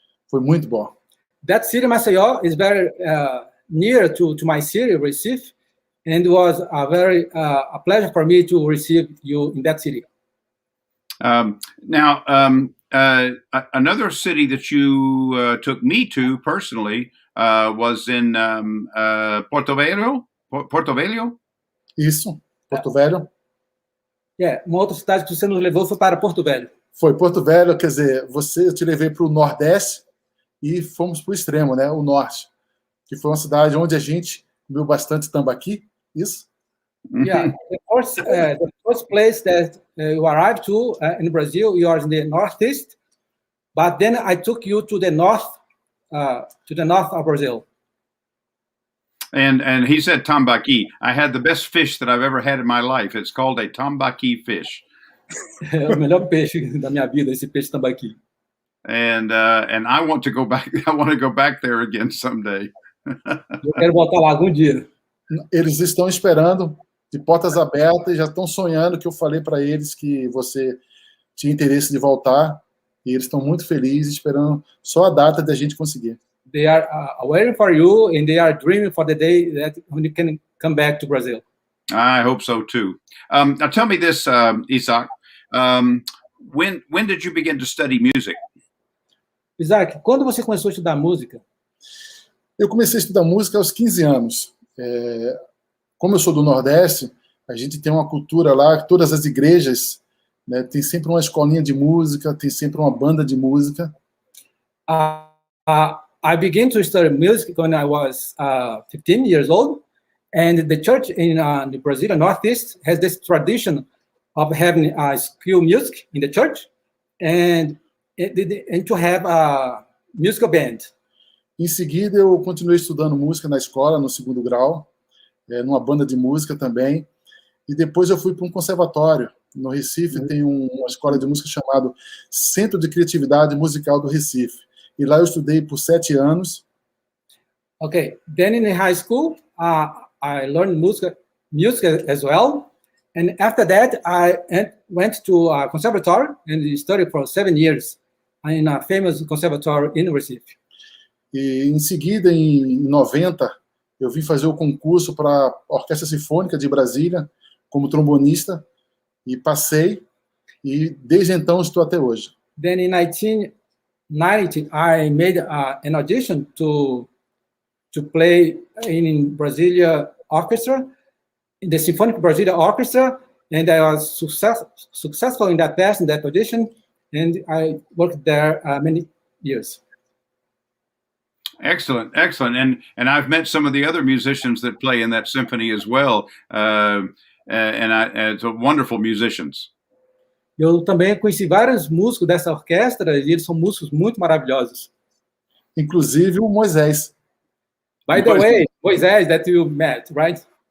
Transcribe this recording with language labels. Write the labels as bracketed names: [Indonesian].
[Portuguese] Foi muito bom. [English] That city, Maceió, is very near to my city, Recife, and it was a pleasure for me to receive you in that city. Now, another city that you took me to personally was in Porto Velho. [Portuguese] Porto Velho? Isso, Porto Velho. Yeah, uma outra cidade que você nos levou foi para Porto Velho. Foi Porto Velho, quer dizer, eu te levei para o Nordeste e fomos para o extremo, né, o Norte, que foi uma cidade onde a gente comeu bastante tambaqui, isso? [English] Yeah, the first place that you arrived to in Brazil, you are in the Northeast, but then I took you to the north of Brazil. And he said tambaqui. I had the best fish that I've ever had in my life. It's called a tambaqui fish. [Portuguese] É o melhor peixe da minha vida, esse peixe tambaqui. [English] And I want to go back. I want to go back there again someday. [Portuguese] Eu quero voltar lá algum dia. Eles estão esperando de portas abertas, já estão sonhando que eu falei para eles que você tinha interesse de voltar, e eles estão muito felizes, esperando só a data da gente conseguir. [English] They are waiting for you, and they are dreaming for the day that when you can come back to Brazil. I hope so too. Now tell me this, Isaac. When did you begin to study music? [Portuguese] Isaac, quando você começou a estudar música? Eu comecei a estudar música aos 15 anos. Como eu sou do Nordeste, a gente tem uma cultura lá, todas as igrejas, né, tem sempre uma escolinha de música, tem sempre uma banda de música. [English] I began to study music when I was 15 years old, and the church in the Brazilian Northeast has this tradition of having school music in the church, and to have a musical band. [Portuguese] Em seguida, eu continuei estudando música na escola, no segundo grau, numa banda de música também, e depois eu fui para um conservatório. No Recife tem uma escola de música chamada Centro de Criatividade Musical do Recife. E lá eu estudei por 7 anos. [English] Okay, then in high school, I learned music as well. And after that, I went to a conservatory and studied for 7 years in a famous conservatory in Recife. [Portuguese] E em seguida, em 90, eu vim fazer o concurso para a Orquestra Sinfônica de Brasília como trombonista e passei, e desde então estou até hoje. [English] Then in 1990, I made an audition to play in Brasilia Orchestra, in the Symphonic Brasilia Orchestra, and I was successful in that audition, and I worked there many years. Excellent, excellent. And I've met some of the other musicians that play in that symphony as well. And it's wonderful musicians. [Portuguese] Eu também conheci vários músicos dessa orquestra e eles são músicos muito maravilhosos. Inclusive o Moisés. [English] By the way, Moisés that you met, right?